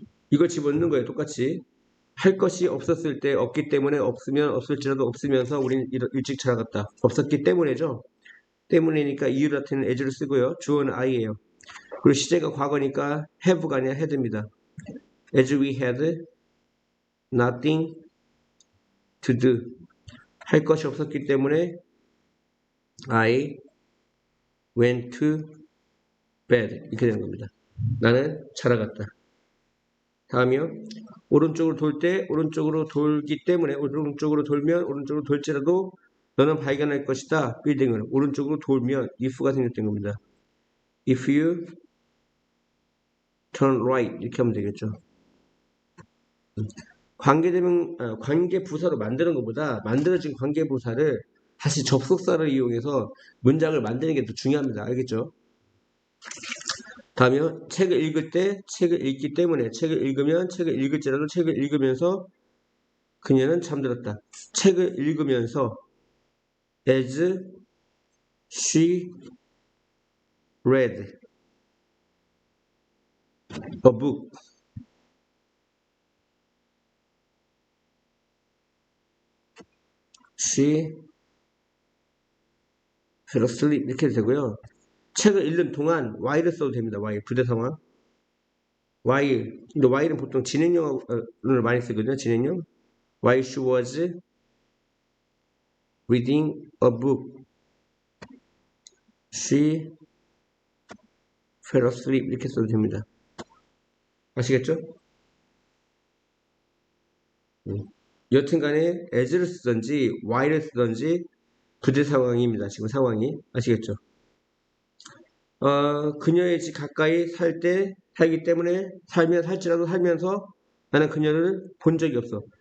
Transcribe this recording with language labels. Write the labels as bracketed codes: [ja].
[ko] 이걸 집어넣는 거예요. 똑같이 할 것이 없었을 때 없기 때문에 없으면 없을지라도 없으면서 우리는 일찍 자라갔다. 없었기 때문에죠. 때문이니까 이유를 나타내는 as를 쓰고요. 주어는 I예요. 그리고 시제가 과거니까 have가 아니라 had입니다. [en] as we had nothing to do [ko] 할 것이 없었기 때문에 [en] I went to bed [ko] 이렇게 되는 겁니다. 나는 자라갔다. 다음이요. 오른쪽으로 돌 때 오른쪽으로 돌기 때문에 오른쪽으로 돌면 오른쪽으로 돌지라도 너는 발견할 것이다. 빌딩을 오른쪽으로 돌면 if가 생겼던 겁니다. [en] If you turn right [ko] 이렇게 하면 되겠죠. 관계 부사로 만드는 것보다 만들어진 관계 부사를 다시 접속사를 이용해서 문장을 만드는 게 더 중요합니다. 알겠죠? 다음이요. 책을 읽을 때 책을 읽기 때문에 책을 읽으면 책을 읽을지라도 책을 읽으면서 그녀는 잠들었다. 책을 읽으면서 [en] as she read a book she fell asleep [ko] 이렇게 되고요. 책을 읽는 동안 while을 써도 됩니다. while 부대 상황 while 근데 while은 보통 진행형을 많이 쓰거든요. [en] 진행형 while she was reading a book she fell asleep [ko] 이렇게 써도 됩니다. 아시겠죠? 여튼간에 as를 쓰든지 while을 쓰든지 부재 상황입니다. 지금 상황이 아시겠죠? 그녀의 집 가까이 살기 때문에 살지라도 살면서 나는 그녀를 본 적이 없어.